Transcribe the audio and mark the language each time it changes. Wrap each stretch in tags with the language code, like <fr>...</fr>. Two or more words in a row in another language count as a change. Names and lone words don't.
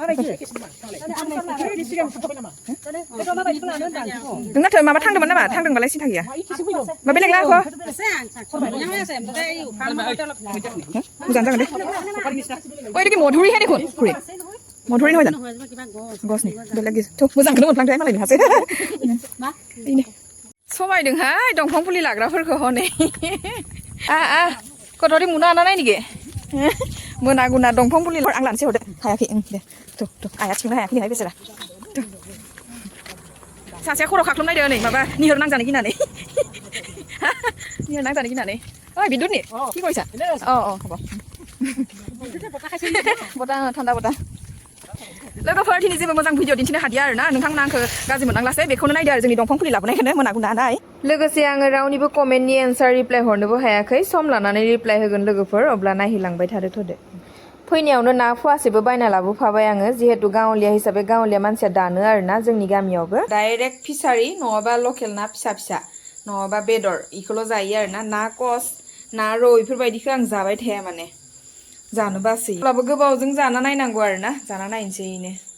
<brx>नोंनाथ' माबा थांदोंमोन नामा थांदोंबालाय सिन्था गैया मा बेलेग लाखो मोजां जागोन दे ओइ देखि मधुरिहाय देखुन खुरै मधुरि</brx> <as>নহয় জানো</as> <brx>गसनि बेलेग थ' मोजांखौनो मोनफ्लांथाय मालाय नोंहासो समायदोंहाय दंफां फुलि लाग्राफोरखौ हनै गथ'नि मुना आना नाय निगे मोना गुना दंफां फुलि आं लानोसै हरदो हायाखै दे थ' आया थिखोनो हायाखैहाय बेसेरा सासेया खर' खाख्लुमनायदो नै माबा निहर नांजानो गिनानै निहर नांजानो गिनानै ओइ बिदुरनि</brx> <as>কি কৰিছা হ'ব</as> <brx>बता थान्दा बता लोगोफोर दिनै जेबो मोजां भिडिअ दिन्थिनो हादिया आरोना नोंथांमोना आंखौ गाज्रि मोननांलासै बेखौनो नायदो आरो जोंनि दंफां फुलि लाबोनायखौनो मोना गुना नाय लोगोसे आङो रावनिबो कमेन्टनि एन्सार रिप्लाइ हरनोबो हायाखै सम लानानै रिप्लाइ होगोन लोगोफोर अब्ला नायहैलांबाय थादो फैनायावनो ना फुवासेबो बायना लाबोफाबाय आङो जिहेतु गावलिया हिसाबै गावलिया मानसिया दानो आरोना जोंनि गामियावबो डाइरेक्ट फिसारि नङाबा लकेल ना फिसा नङाबा बेदर इखौल' जायो आरोना ना कस ना रौ इफोरबायदिखौ आं जाबाय थाया माने जानो बासै अब्लाबो गोबावजों जाना नायनांगौ आरोना जाना नायनोसै इनो</brx>